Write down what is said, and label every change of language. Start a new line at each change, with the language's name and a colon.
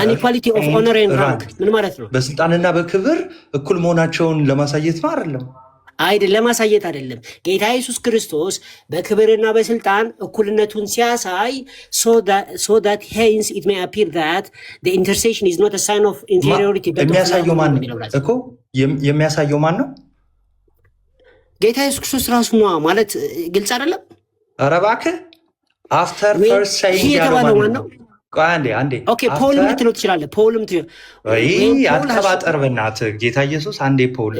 English: አንኢኳሊቲ ኦፍ ኦነር ኤንድ ራንክ
Amharic: ምን ማለት ነው? በስልጣንና በክብር እኩል መሆናቸውን ለማሳየት ነው አይደለም? ለማሳየት አይደለም። ጌታ ኢየሱስ ክርስቶስ በክብርና በስልጣን እኩልነቱን ሲያሳይ
English: so that hence it may appear that the intercession is not a sign of inferiority but
Amharic: የሚያሳየው ማን ነው እኮ? የሚያሳየው ማን ነው? ጌታ ኢየሱስ ክርስቶስ ራሱ ነው ማለት ግልጽ አይደለም? ኧረ እባክህ
English: አፍተር ፈርስት ሴይንግ
Amharic: ያለው ማን ነው? አንዴ ኦኬ ፖል ልትለው ትችላለህ። ፖልም አትቀባጠር በእናትህ። ጌታ ኢየሱስ አንዴ ፖል